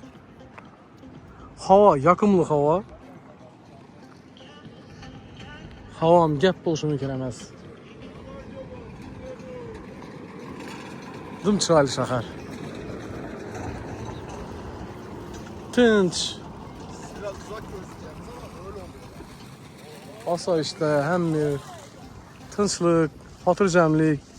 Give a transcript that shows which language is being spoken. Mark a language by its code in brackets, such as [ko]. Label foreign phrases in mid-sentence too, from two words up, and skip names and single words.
[uz] Havo yoqimli havo. Havo ham gap bo'lishi mumkin emas. Dim chiroyli shahar. Tinch. [tr] Biraz uzak görsün yani ama öyle oluyor. [uz] Osoyishta, hamma tinchlik, xotirjamlik.